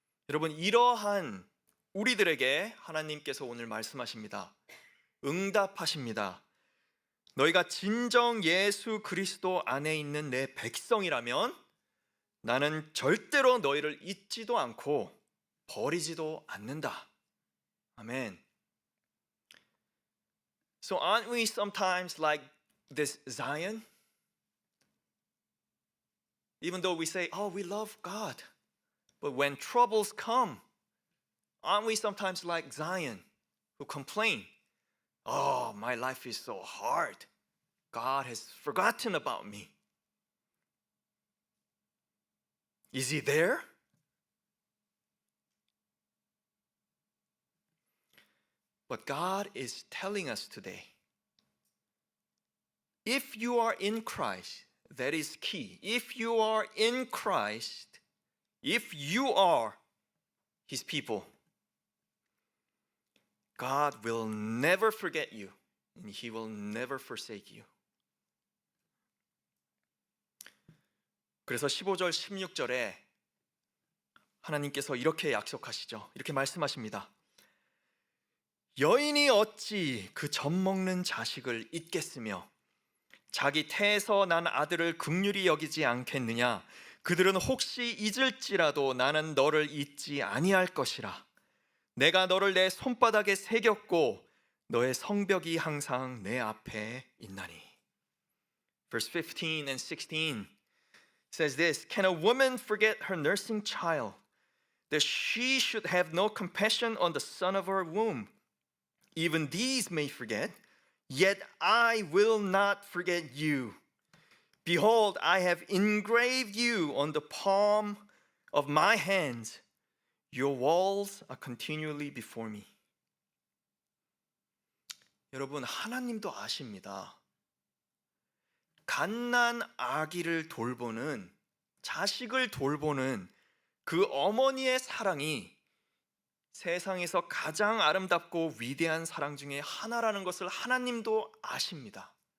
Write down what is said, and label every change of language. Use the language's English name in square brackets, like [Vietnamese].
[Korean] 여러분, 이러한 우리들에게 하나님께서 오늘 말씀하십니다. 응답하십니다. 너희가 진정 예수 그리스도 안에 있는 내 백성이라면 나는 절대로 너희를 잊지도 않고 버리지도 않는다. 아멘. [English] So aren't we sometimes like this Zion? Even though we say, oh, we love God. But when troubles come, aren't we sometimes like Zion who complain? Oh, my life is so hard. God has forgotten about me. Is he there? But God is telling us today, if you are in Christ, that is key. If you are in Christ, if you are his people, God will never forget you and he will never forsake you. [Korean] 그래서 15절 16절에 하나님께서 이렇게 약속하시죠. 이렇게 말씀하십니다. 여인이 어찌 그 젖먹는 자식을 잊겠으며 자기 태에서 난 아들을 긍휼히 여기지 않겠느냐. 그들은 혹시 잊을지라도 나는 너를 잊지 아니할 것이라. 내가 너를 내 손바닥에 새겼고 너의 성벽이 항상 내 앞에 있나니. [English] Verse 15 and 16 says this, Can a woman forget her nursing child, that she should have no compassion on the son of her womb? Even these may forget, yet I will not forget you. Behold, I have engraved you on the palm of my hands. Your walls are continually before me. [Korean] 여러분, 하나님도 아십니다. 갓난 아기를 돌보는, 자식을 돌보는 그 어머니의 사랑이 세상에서 가장 아름답고 위대한 사랑 중에 하나라는 것을 하나님도 아십니다.